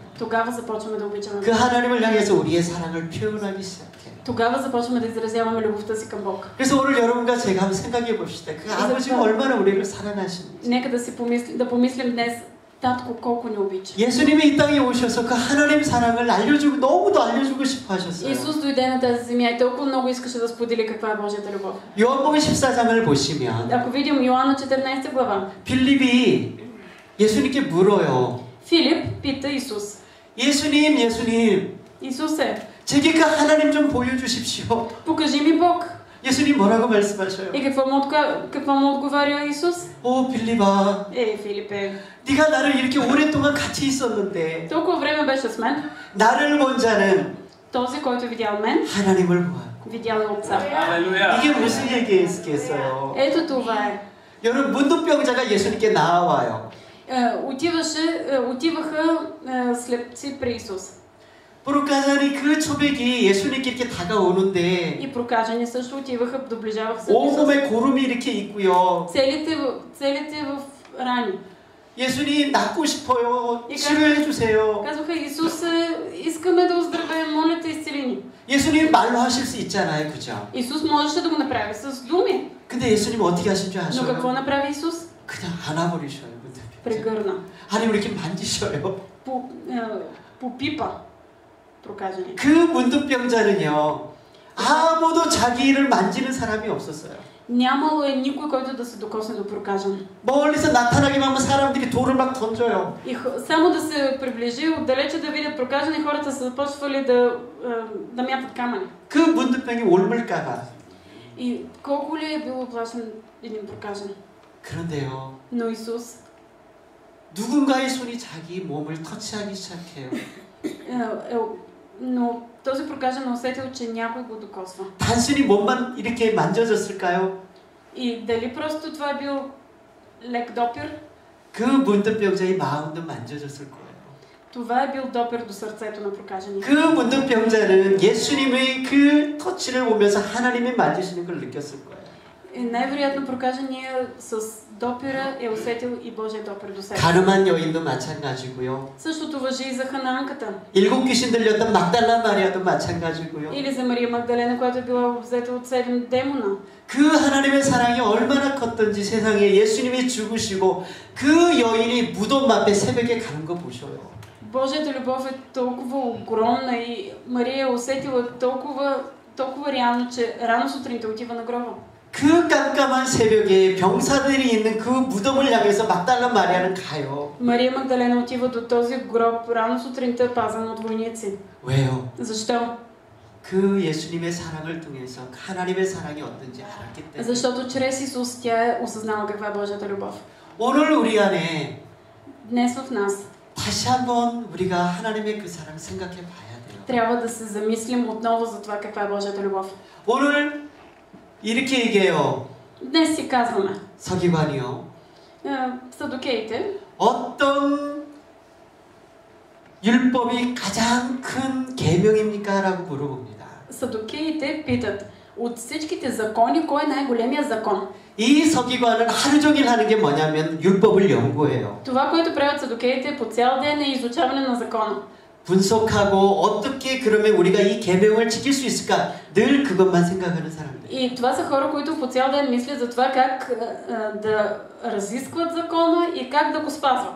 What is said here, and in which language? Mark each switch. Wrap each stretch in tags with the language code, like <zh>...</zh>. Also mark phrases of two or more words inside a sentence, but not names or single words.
<bg>тогава започваме да обичаме 그 Бог.</bg> <ko>하나님을 향해서 우리의 사랑을 표현하기 시작해요.</ko> <bg>Тогава започваме да изразяваме любовта си към Бог.</bg> <ko>그래서 오늘 여러분과 제가 한번 생각해 봅시다. 그 아버지가 얼마나 우리를 사랑하시는지.</ko> <bg>Нека да помислим днес, татко колко ни обича.</bg> <ko>예수님이 이 땅에 오셔서 그 하나님 사랑을 알려주고 너무도 알려주고 싶어 하셨어요.</ko> <bg>Исус дойде на тази земя и толкова много искаше да сподели каква е Божията любов.</bg> <ko>요한복음 14장을 보시면</ko> <bg>Ако видим Йоанна 14 глава,</bg> <ko>빌립이 예수님께 물어요.</ko> <bg>Филип пита Исус.</bg> <ko>예수님,</ko> <bg>Исусе,</bg> <ko>제게 그 하나님 좀 보여주십시오.</ko> <bg>покажи ми Бог.</bg> <ko>예수님 뭐라고 말씀하셔요?</ko> <bg>И какво му отговаря Исус?</bg> <ko>오 빌립아,</ko> <bg>Филипе,</bg> <ko>네가 나를 이렇게 오랫동안 같이 있었는데</ko> <bg>толкова време беше с мен.</bg> <ko>나를 본 자는</ko> <bg>Този, който е видял мен,</bg> <ko>하나님을 보았고.</ko> <bg>видял и Отца.</bg> <ko>이게 무슨 얘기겠어요?</ko> <bg>Ето това е.</bg> <ko>여러분, 문둥병자가 예수님께 나와요.</ko> <bg>Отиваха слепци при Исус.</bg> <ko>부르카자니 그 초백이 예수님께 이렇게 다가오는데</ko> <bg>И прокажени също отиваха, доближаваха се до Исус.</bg> <ko>온몸에 고름이 이렇게 있고요.</ko> <bg>Целите в рани.</bg> <ko>예수님 낫고 싶어요. 치료해 주세요.</ko> <bg>Казваха, Исус, искаме да оздравеем, моля те, изцели ни.</bg> <ko>예수님 말로 하실 수 있잖아요, 그죠?</ko> <bg>Исус можеше да го направи с думи.</bg> <ko>근데 예수님 어떻게 하신 줄</ko> <bg>Но какво</bg> <ko>아셔요?</ko> <bg>направи Исус?</bg> <ko>그냥 안아버리셔요. 근데.</ko> <bg>Прегърна.</bg> <ko>하나님 이렇게 만지셔요.</ko> <bg>Попипа прокажени.</bg> <ko>그 문둥병자는요, 아무도 자기를 만지는 사람이 없었어요.</ko> <bg>Нямало е никой, който да се докосне до прокажен.</bg> <ko>멀리서 나타나기만 하면 사람들이 돌을 막 던져요.</ko> <bg>И само да се приближи отдалече да видят прокажени, хората са започвали да мятат камъни.</bg> <ko>그 문둥병이 옮을까봐.</ko> <bg>И колко ли е било плашен един прокажен?</bg> <ko>그런데요,</ko> <bg>Но Исус,</bg> <ko>누군가의 손이 자기 몸을 터치하기 시작해요.</ko> <bg>но този прокажен усетил, че някой го докосва.</bg> <ko>단순히 몸만 이렇게 만져졌을까요?</ko> <bg>И дали просто това е бил лек допир?</bg> <ko>그 문둥병자의 마음도 만져졌을 거예요.</ko> <bg>Това е бил допир до сърцето на прокажения.</bg> <ko>그 문둥병자는 예수님의 그 터치를 보면서 하나님이 만지시는 걸 느꼈을 거예요.</ko> <bg>И най-вероятно прокажения с допира е усетил и Божия допир до себе.</bg> <ko>가늠한 여인도 마찬가지고요.</ko> <bg>Същото важи и за хананката.</bg> <ko>7 귀신 들렸던 막달라 마리아도 마찬가지고요.</ko> <bg>Или за Мария Магдалена, която е била обзета от 7 демона.</bg> <ko>그 하나님의 사랑이 얼마나 컸던지 세상에 예수님이 죽으시고 그 여인이 무덤 앞에 새벽에 가는 거 보셔요.</ko> <bg>Божията любов е толкова огромна и Мария е усетила толкова реално, че рано сутринта отива на гроба.</bg> <ko>그 깜깜한 새벽에 병사들이 있는 그 무덤을 향해서 막달라 마리아는 가요.</ko> <bg>Мария Магдалена отива до този гроб рано сутринта, пазен от войници.</bg> <ko>왜요?</ko> <bg>Защо?</bg> <ko>그 예수님의 사랑을 통해서 하나님의 사랑이 어떤지 알았기 때문에.</ko> <bg>Защото чрез Исус тя е осъзнала каква е Божията любов.</bg> <ko>오늘 우리 안에</ko> <bg>Днес в нас</bg> <ko>다시 한번 우리가 하나님의 그 사랑 생각해 봐야 돼요.</ko> <bg>трябва да се замислим отново за това каква е Божията любов.</bg> <ko>오늘 이렇게 얘기해요.</ko> <bg>Днес си казваме,</bg> <ko>서기관이요.</ko> <bg>садокеите,</bg> <ko>어떤 율법이 가장 큰 계명입니까? 라고 물어봅니다.</ko> <bg>садокеите питат, от всичките закони, кой е най-големия закон?</bg> <ko>이 서기관은 하루 종일 하는 게 뭐냐면 율법을 연구해요.</ko> <bg>Това, което правят садокеите по цял ден е изучаване на закона.</bg> <ko>분석하고 어떻게 그러면 우리가 이 계명을 지킬 수 있을까? 늘 그것만 생각하는 사람들.</ko> <bg>И това са хора, които по цял ден мислят за това как да разискват закона и как да го спазват.</bg>